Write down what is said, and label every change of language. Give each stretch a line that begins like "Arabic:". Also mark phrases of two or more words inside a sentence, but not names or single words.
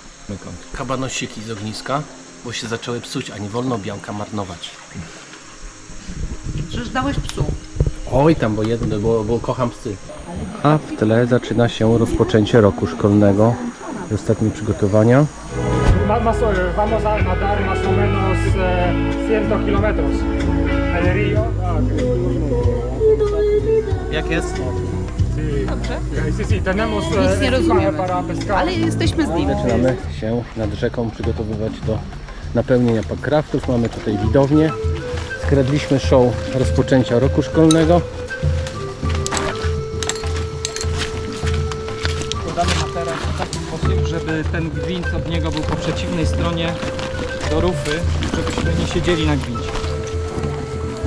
Polish: Kabanosiki z ogniska, bo się zaczęły psuć, a nie wolno białka marnować. Przecież dałeś psu. Oj tam, bo kocham psy. A w tle zaczyna się rozpoczęcie roku szkolnego. Ostatnie przygotowania.
Spanish: Vamos a nadar más o menos 100 kilómetros. El río.
Polish: Jak jest? Dobrze.
Spanish: Sí, tenemos
Polish: Nic nie rozumiemy,
Spanish: para pescar.
Polish: ale jesteśmy z nim. Zaczynamy się nad rzeką przygotowywać do napełnienia packraftów. Mamy tutaj widownię. Skradliśmy show rozpoczęcia roku szkolnego. Podamy materac w taki sposób, żeby ten gwint od niego był po przeciwnej stronie do rufy, żebyśmy nie siedzieli na gwincie.